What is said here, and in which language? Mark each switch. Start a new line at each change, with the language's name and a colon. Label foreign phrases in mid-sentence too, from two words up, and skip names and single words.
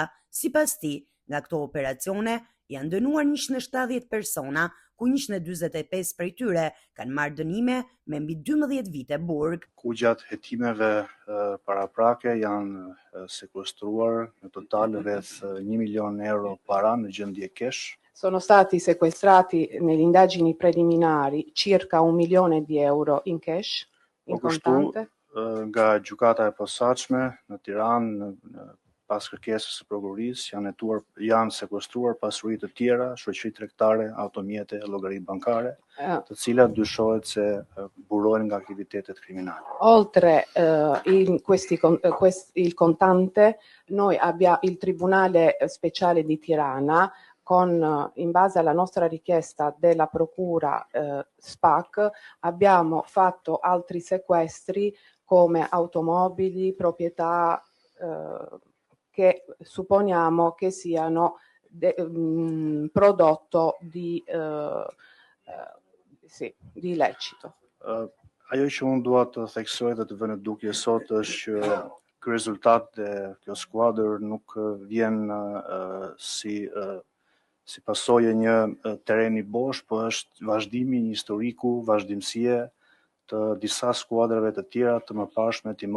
Albanian: Sipas tij, nga këto operacione janë dënuar 170 persona, ku 145 prej tyre kanë marrë dënime me mbi 12 vite burg. Ku gjatë hetimeve paraprake janë sekuestruar në total rreth 1 milion euro para në gjendje kesh.
Italian: Sono stati sequestrati nelle indagini preliminari circa 1 milione di euro in cash, in contante.
Albanian: Nga gjykata e posaçme në Tiranë, pas kërkesës së prokurorisë, janë sekuestruar pasuri të tjera, shoqëri tregtare, automjete, llogari bankare, të cilat dyshohet se burojnë nga aktivitetet kriminali.
Italian: Oltre il contante, noi abbiamo il Tribunale Speciale di Tirana, in base alla nostra richiesta della procura SPAK, abbiamo fatto altri sequestri come automobili, proprietà che supponiamo che siano prodotto di illecito.
Albanian: Ajo që unë dua të theksoj dhe të vënë në dukje sot është që ky rezultat dhe kjo skuadër nuk vjen si pasojë një tereni bosh, po është vazhdimi një historiku, vazhdimësie të disa skuadrave të tjera të mëparshme timore.